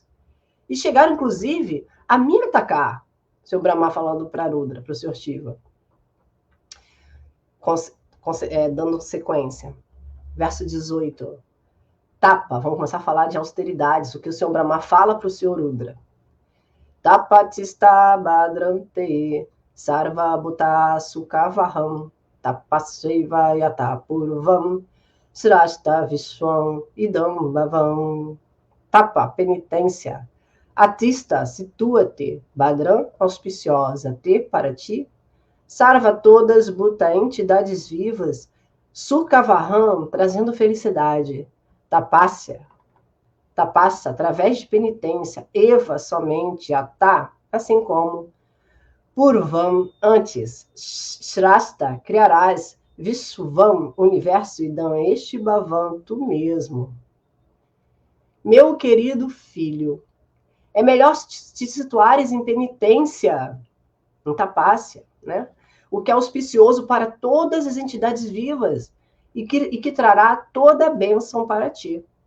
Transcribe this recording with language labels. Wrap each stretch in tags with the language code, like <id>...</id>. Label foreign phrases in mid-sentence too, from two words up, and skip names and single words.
<pt>E chegaram, inclusive, a me atacar. Seu Brahma falando para Rudra, para o Sr. Shiva. Dando sequência. Verso 18. Tapa, vamos começar a falar de austeridades, o que o Sr. Brahma fala para o Sr. Rudra.</pt> <sa>तपातिष्ठ भद्रन्ते सर्व भूत सुखावहम् तपसैव यथापूर्वं स्रष्टा विश्वम् इदं भवान्.</sa> <pt>Tapa, penitência. Atista, situa-te. Badran, auspiciosa. Te, para ti. Sarva, todas, bhuta, entidades vivas. Sukhavaham, trazendo felicidade. Tapasya, através de penitência. Eva, somente. Atá, assim como. Purvam, antes. Shrasta, criarás. Vishvam, universo. Idam, este Bhavam, tu mesmo. Meu querido filho, é melhor te situares em penitência, em tapácia, né? O que é auspicioso para todas as entidades vivas e que trará toda a bênção para ti.</pt>